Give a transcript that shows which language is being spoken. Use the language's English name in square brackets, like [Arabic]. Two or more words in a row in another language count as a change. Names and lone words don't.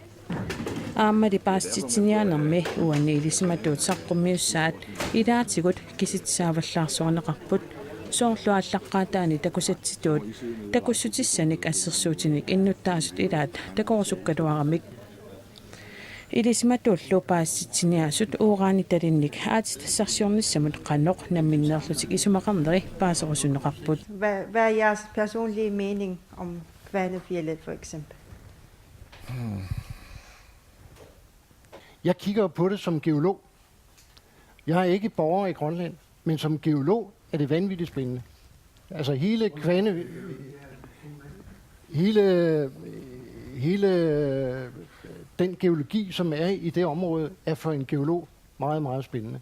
[Kalaallisut] aammali paastitsiniaanermi uanni ilissimatuut saqqummiussaat ilaatigut kisitsaavallaarsuarneqarput soorluallaqqaataani takusatsituut takussutissaanik assersuutinik innuttaasut ilaat takorsukkaluaramik ilissimatuullu paassitsiniaasut uuraani talinnik aatitassarsiornissamut qanoq namminneerlutik isumaqarneri paaserusunneqarput. [Danish] Hvad er jeres personlige mening om Kvanefjeldet for eksempel? Jeg kigger på det som geolog. Jeg er ikke borger i Grønland, men som geolog er det vanvittigt spændende. Altså hele den geologi, som er i det område, er for en geolog meget, meget spændende.